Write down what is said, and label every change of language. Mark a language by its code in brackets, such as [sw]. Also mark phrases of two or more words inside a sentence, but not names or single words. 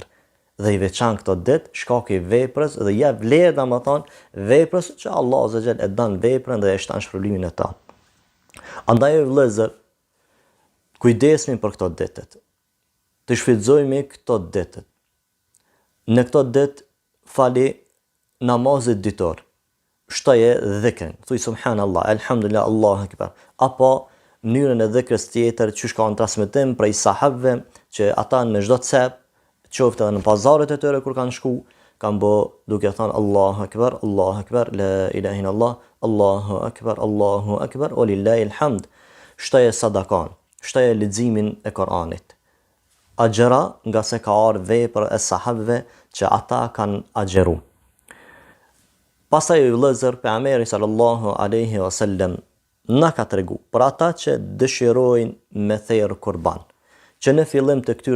[sq] Dhe i veçan këto ditë shkak i veprës dhe ja vlerë, domethënë veprës që Allah [ar] عز وجل [sq] e dan veprën dhe e shtan shpërblimin e ta. Andaj vëllezër, kujdesni për këto ditët. Të shfrytëzojmë këto ditët. Në këto ditë fali namazit ditor. Shtoje dhikrin, thuj [ar] سبحان الله، الحمد لله، الله أكبر. [sq] Apo mënyrën e dhikrës tjetër që ka në transmetim prej sahabëve që ata në çdo cep, qoftë edhe në pazarët e tyre kur kanë shku, kanë bë duke thënë [ar] الله أكبر، لا إله إلا الله، الله أكبر، ولله الحمد. [sq] Shtoje sadakan, shtoje leximin e Kuranit. Agjera nga se ka ardhur vepër e sahabëve që ata kanë agjeru. Pastaj vëllezër, pejgamberi [ar] صلى الله عليه وسلم [sq] na ka tregu për ata që dëshirojnë me therr kurban, që në fillim të këtyre